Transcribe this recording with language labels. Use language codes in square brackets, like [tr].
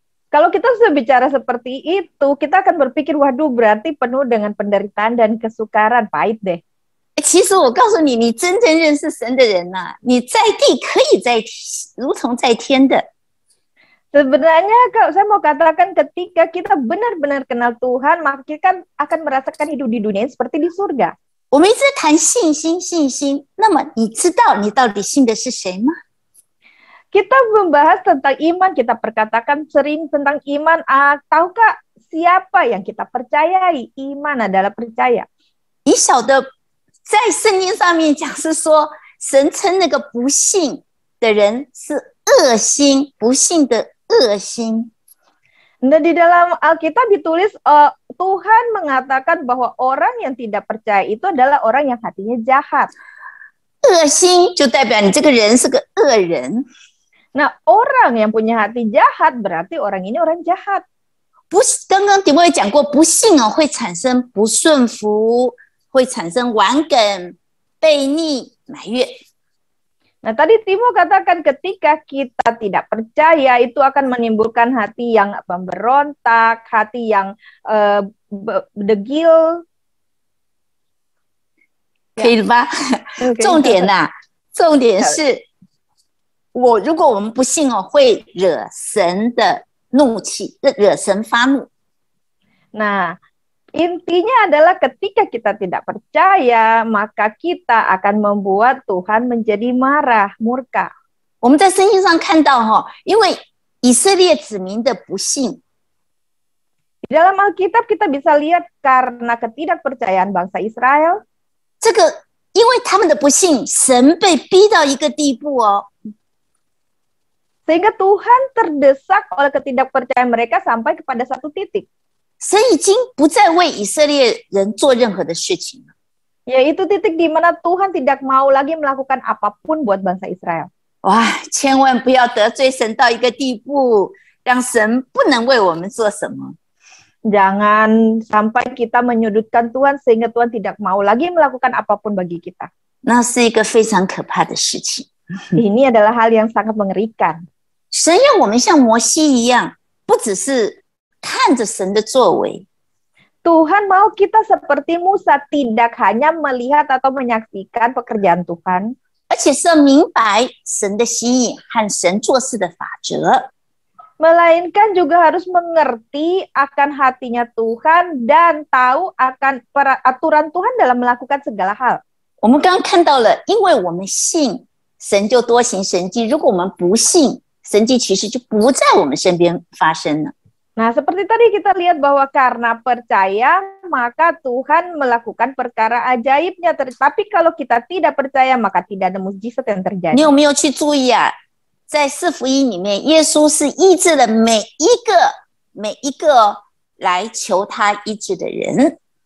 [id] Kalau kita sudah bicara seperti itu, kita akan berpikir, waduh berarti penuh dengan penderitaan dan kesukaran, pahit deh. [zh] 其实我告诉你，你真正认识神的人呐、你在地可以在如同在天的。 [id] Sebenarnya kalau saya mau katakan ketika kita benar-benar kenal Tuhan, maka kita akan merasakan hidup di dunia seperti di surga. [zh] 我们一直谈信心，信心。那么你知道你到底信的是谁吗？ [id] Kita membahas tentang iman, kita perkatakan sering tentang iman. Tahukah siapa yang kita percayai? Iman adalah percaya. [zh] 你晓得，在圣经上面讲是说，神称那个不信的人是恶心，不信的恶心。 [id] Nah, di dalam Alkitab ditulis Tuhan mengatakan bahwa orang yang tidak percaya itu adalah orang yang hatinya jahat. [zh] 恶心就代表你这个人是个恶人。 [id] Nah, orang yang punya hati jahat berarti orang ini orang jahat. [zh] 不，刚刚迪波也讲过，不信哦会产生不顺服，会产生顽梗、悖逆、埋怨。 [id] Nah, tadi Timo katakan ketika kita tidak percaya itu akan menimbulkan hati yang memberontak, hati yang degil. [zh] 可以了吧？重点呐、重点是如果我们不信哦，会惹神的怒气，惹神发怒。 [id] Nah, intinya adalah ketika kita tidak percaya, maka kita akan membuat Tuhan menjadi marah, murka. [zh] 我们在圣经上看到哈，因为以色列子民的不信， [id] Di dalam Alkitab kita bisa lihat karena ketidakpercayaan bangsa Israel, [zh] 这个因为他们的不信，神被逼到一个地步哦， [id] sehingga Tuhan terdesak oleh ketidakpercayaan mereka sampai kepada satu titik. [zh] 神已经不再为以色列人做任何的事情了。 [id] Yaitu titik di mana Tuhan tidak mau lagi melakukan apapun buat bangsa Israel. [zh] 哇，千万不要得罪神到一个地步，让神不能为我们做什么。 [id] Jangan sampai kita menyudutkan Tuhan sehingga Tuhan tidak mau lagi melakukan apapun bagi kita. [zh] 那是一个非常可怕的事情。 [id] Ini adalah hal yang sangat mengerikan. [zh] 神要我们像摩西一样，不只是看着神的作为， [id] Tuhan mau kita seperti Musa, tidak hanya melihat atau menyaksikan pekerjaan Tuhan, [zh] 而且是要明白神的心意和神做事的法则。 [id] melainkan juga harus mengerti akan hatinya Tuhan dan tahu akan aturan Tuhan dalam melakukan segala hal. [zh] 我们刚刚看到了，因为我们信神就多行神迹，如果我们不信，神迹其实就不在我们身边发生了。 [id] Nah, seperti tadi kita lihat bahwa karena percaya, maka Tuhan melakukan perkara ajaibnya. Tapi kalau kita tidak percaya, maka tidak ada mukjizat yang terjadi. [zh] 你有没有去注意啊？在四福音里面，耶稣是医治了每一个来求他医治的人。